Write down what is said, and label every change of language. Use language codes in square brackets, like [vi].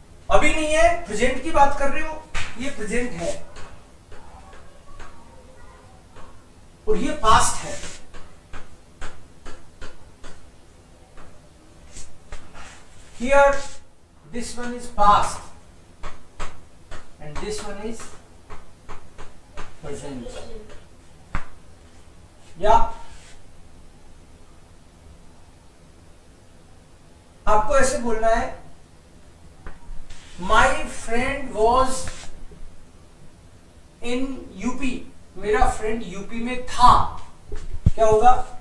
[hi] अभी नहीं है, प्रेजेंट की बात कर रहे हो, ये प्रेजेंट है और ये पास्ट है। [en] Here this one is past and this one is present। [hi] या आपको ऐसे बोलना है, [en] my friend was in UP, [hi] मेरा फ्रेंड यूपी में था, क्या होगा?